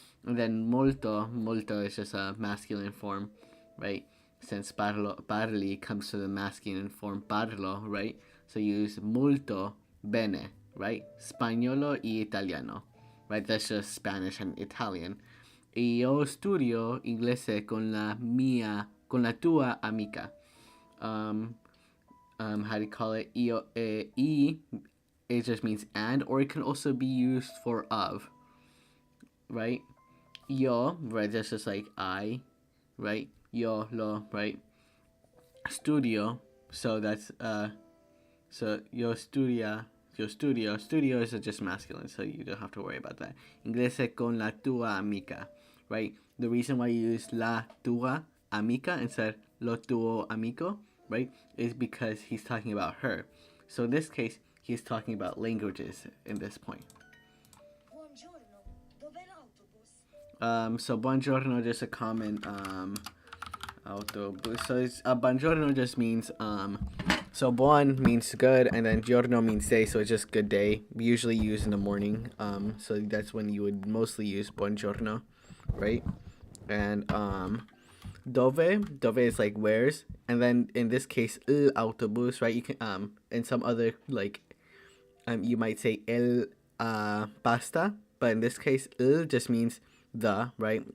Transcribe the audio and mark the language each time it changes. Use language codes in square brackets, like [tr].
[en] And then molto is just a masculine form, right? Since parli comes to the masculine form parlo, right? So you use [it] molto bene, [en] right? [it] Spagnolo y italiano, [en] right? That's just Spanish and Italian. [it] Y yo studio inglese con la tua amica. [en] How do you call it? It just means and, or it can also be used for of, right? Yo, right? That's just like I, right? Yo, lo, right? Studio, so that's so [it] yo studio [en] is just masculine, so you don't have to worry about that. [it] Inglese con la tua amica, right? [en] The reason why you use [it] la tua amica [en] instead [it] lo tuo amico, [en] right, is because he's talking about her. So in this case, he's talking about languages in this point. [it] Buongiorno, dov'è l'autobus? [en] So buongiorno just a common autobus. So it's buongiorno just means so buon means good, and then giorno means day, so it's just good day. We usually use in the morning. So that's when you would mostly use buongiorno, right? And dove is like where's, and then in this case [it] el autobus, [en] right? You can in some other like you might say [it] el pasta, [en] but in this case el just means the, right?